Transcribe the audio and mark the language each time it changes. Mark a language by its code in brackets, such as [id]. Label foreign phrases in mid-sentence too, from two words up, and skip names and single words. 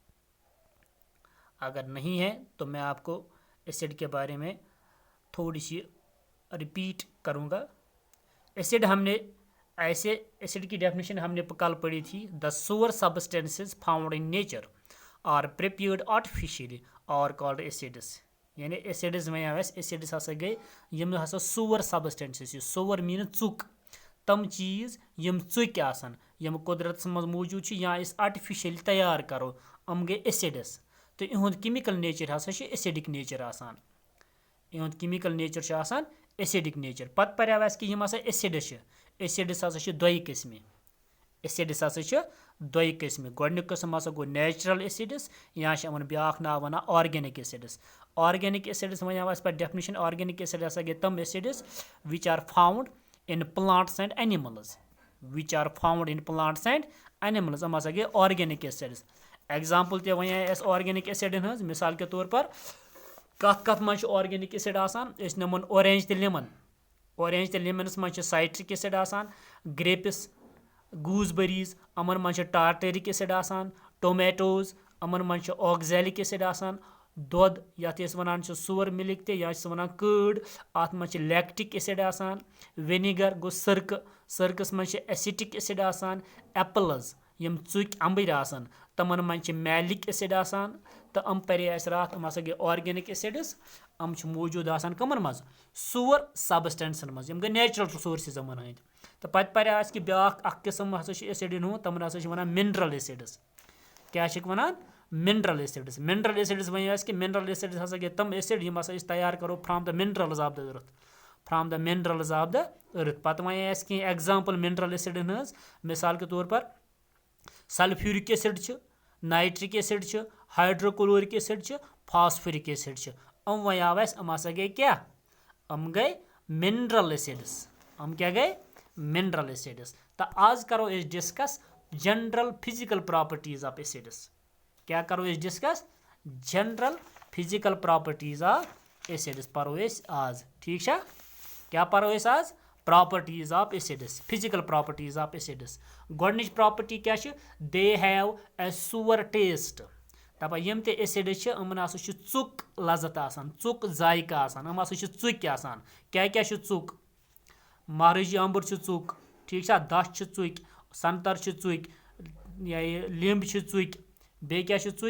[ur] اگر نہیں ہے تو میں آپ کو ایسڈ کے بارے میں تھوڑی سی ریپیٹ کروں گا۔ ایسڈ ہم نے ایسڈ کی ڈیفینیشن ہم نے کل پڑھی تھی، [en] the sour substances found in nature or prepared artificially are called acids. [ks] یعنی ایسڈز میں ایسڈس ہسا گئی یم ہسا [en] sour substances, [ks] سور مین ژُک، تم چیز یم ژُکۍ آسان یم قدرتس مز موجود چھِ یا أسۍ آرٹیفیشلی تیار کرو، یم گٔے ایسڈس۔ تو یہد [en] chemical nature [ks] ہسا [en] acidic nature [ks] آسان، یہد [en] chemical nature [ks] آسان [en] acidic nature. [ks] پتہ پریو اس کہ یم ہسا ایسڈس چھِ، ایسڈس ہسا چھِ دویہِ قٕسمہِ، ایسڈس ہسا چھِ دویہِ قٕسمہِ۔ گۄڈنیُک قٕسم ہسا گوٚو [en] natural acids, [ks] یا چھِ یمن بیاکھ ناو ونان [en] organic acids. organic acids [ks] ونیو اس پتہٕ ڈیفینیشن، [en] organic acid [ks] ہسا گٔے تم [en] acids which are found in plants and animals, which are found in plants and animals, [ks] یم ہسا گٔے [en] organic acids. [ks] ایگزامپل تہ ونیا اس [en] organic acids [ks] ہز، [ur] مثال کے طور پر [ks] کت من [en] organic acid [ks] آسان، اس نمون اورینج تہ لیمن، اورینج تہ لیمنس من [en] citric acid [ks] آسان، گریپس، [en] gooseberries [ks] امن من [en] tartaric acid [ks] آسان، ٹومیٹوز امن من [en] oxalic acid [ks] آسان، دۄد یتھ أسۍ ونان [en] sour milk [ks] تہ یا چھِ ونان کٲڈ اتھ من [en] lactic acid [ks] آسان، وینیگر گوٚو سرکہ، سرکس من [en] acetic acid [ks] آسان، ایپلز یم ژُکۍ امبٕرۍ آسان تمن من [en] malic acid [ks] آسان۔ تو ام پرے اس راتھ ام ہسا گٔے [en] organic acids, [ks] ام موجود آسان کمن مز؟ [en] sour substances [ks] مز، یم گٔے [en] natural resources [ks] یمن ہند۔ تو پتہ پرے اس کہ بیاکھ اکھ قسم ہسا ایسڈن ہُنٛد، تمن ہسا ونان [en] mineral acids. [ks] کیا چھِکھ ونان؟ [en] mineral acids. mineral acids [ks] ونیو اس کہ [en] mineral acids [ks] ہسا گٔے تم ایسڈ یم ہسا تیار کرو [en] from the minerals of the earth, from the minerals of the earth. [ks] پتہ ونیا اس کی [en] example mineral acids [ks] ہز، [ur] مثال کے طور پر [en] sulphuric acid [ks] چھ، [en] nitric acid [ks] چھ، [en] hydrochloric acid [ks] چھ، [en] phosphoric acid [ks] چھ۔ ام ونیو اس ام ہسا گٔے کیا؟ ام گٔے [en] mineral acids. [ks] ام کیا گٔے؟ [en] mineral acids. [ks] تو آز کرو اس [en] discuss general physical properties of acids. [ks] کیا کرو اس ڈسکس؟ [en] general physical properties of acids [ks] پرو اس آز، ٹھیک چھا؟ کیا پرو اس آز؟ [en] properties of acids, physical properties of acids. [ks] گۄڈنِچ پراپرٹی کیا چھِ؟ [en] they have a sour taste. [ks] دپان یم تہ ایسڈس چھِ یمن ہسا چھُ ژُک لذت آسان، ژُک ذائقہ آسان، یِم ہسا چھِ ژُکۍ آسان۔ کیا کیا چھِ ژُک؟ مہرٲجی امبر چھُ ژُک، ٹھیک چھا؟ دچھ چھِ ژُکۍ، سنگتر چھِ ژُکۍ، لیمب چھِ ژُکۍ، بیٚیہِ کیا چھِ ژُکۍ؟